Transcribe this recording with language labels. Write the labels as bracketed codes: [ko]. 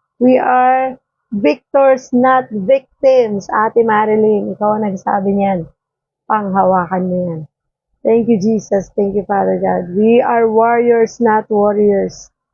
[en] We are victors, not victims. [tl] Ate Marilyn, ikaw ang nagsabi niyan. Panghawakan mo yan. [en] Thank you, Jesus. Thank you, Father God. We are warriors, not warriors.